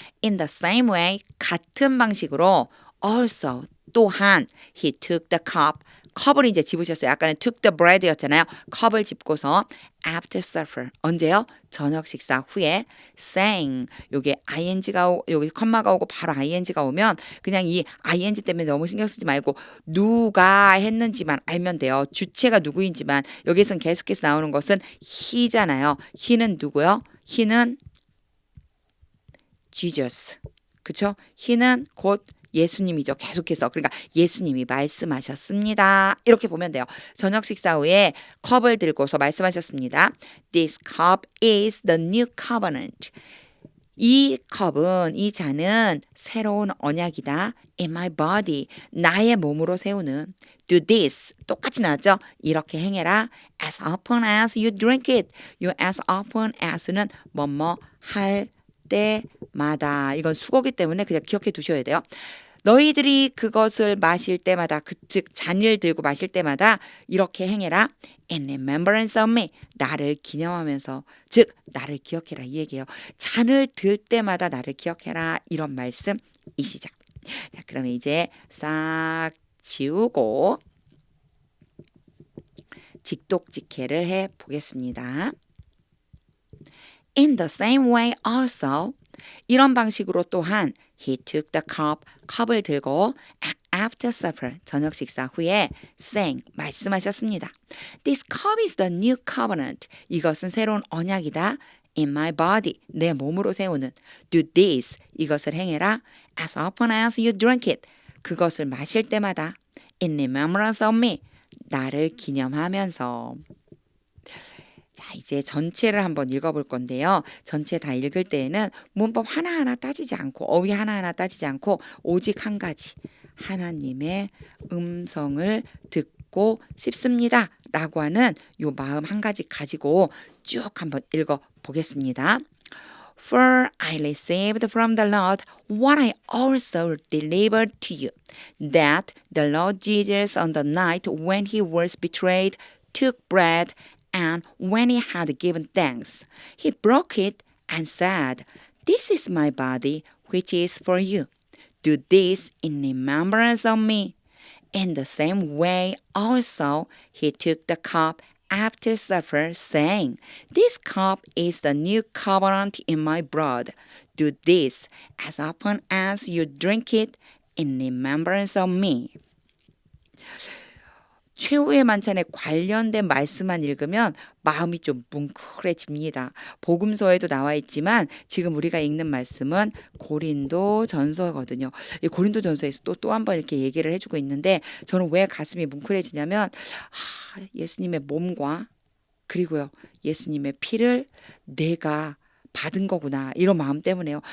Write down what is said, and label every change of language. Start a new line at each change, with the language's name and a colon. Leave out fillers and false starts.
English: In the same way,
Korean: 같은 방식으로
English: also, 또한 he took the cup.
Korean: 컵을 이제 집으셨어요. 아까는
English: took the bread
Korean: 였잖아요. 컵을 집고서
English: after supper.
Korean: 언제요? 저녁 식사 후에 saying. 요게 ing가 여기 컴마가 오고 바로 ing가 오면 그냥 이 ing 때문에 너무 신경 쓰지 말고 누가 했는지만 알면 돼요. 주체가 누구인지만 여기서는 계속해서 나오는 것은 he잖아요. he는 누구요? he는 Jesus. 그쵸? he는 곧 예수님이죠. 계속해서. 그러니까 예수님이 말씀하셨습니다. 이렇게 보면 돼요. 저녁 식사 후에 컵을 들고서 말씀하셨습니다.
English: This cup is the new covenant.
Korean: 이 컵은, 이 잔은 새로운 언약이다.
English: In my body.
Korean: 나의 몸으로 세우는.
English: Do this.
Korean: 똑같이 나왔죠? 이렇게 행해라.
English: As often as you drink it.
Korean: You as often as는 뭐뭐 할 때마다. 이건 수고기 때문에 그냥 기억해 두셔야 돼요. 너희들이 그것을 마실 때마다 즉 잔을 들고 마실 때마다 이렇게 행해라.
English: In remembrance of me.
Korean: 나를 기념하면서 즉 나를 기억해라 이 얘기예요. 잔을 들 때마다 나를 기억해라 이런 말씀이시죠. 자, 그러면 이제 싹 지우고 직독직해를 해 보겠습니다.
English: In the same way also.
Korean: 이런 방식으로 또한
English: he took the cup.
Korean: 컵을 들고
English: after supper.
Korean: 저녁 식사 후에 saying. 말씀하셨습니다.
English: This cup is the new covenant.
Korean: 이것은 새로운 언약이다.
English: In my body.
Korean: 내 몸으로 세우는.
English: Do this.
Korean: 이것을 행해라.
English: As often as you drink it.
Korean: 그것을 마실 때마다.
English: In remembrance of me.
Korean: 나를 기념하면서. 자, 이제 전체를 한번 읽어볼 건데요. 전체 다 읽을 때에는 문법 하나하나 따지지 않고 어휘 하나하나 따지지 않고 오직 한 가지 하나님의 음성을 듣고 싶습니다 라고 하는 요 마음 한 가지 가지고 쭉 한번 읽어보겠습니다.
English: For I received from the Lord what I also delivered to you, that the Lord Jesus on the night when he was betrayed took bread, and when he had given thanks, he broke it and said, This is my body, which is for you. Do this in remembrance of me. In the same way also he took the cup after supper, saying, This cup is the new covenant in my blood. Do this as often as you drink it in remembrance of me.
Korean: 최후의 만찬에 관련된 말씀만 읽으면 마음이 좀 뭉클해집니다. 복음서에도 나와 있지만 지금 우리가 읽는 말씀은 고린도 전서거든요. 이 고린도 전서에서 또 한 번 이렇게 얘기를 해주고 있는데 저는 왜 가슴이 뭉클해지냐면 예수님의 몸과 그리고요 예수님의 피를 내가 받은 거구나 이런 마음 때문에요.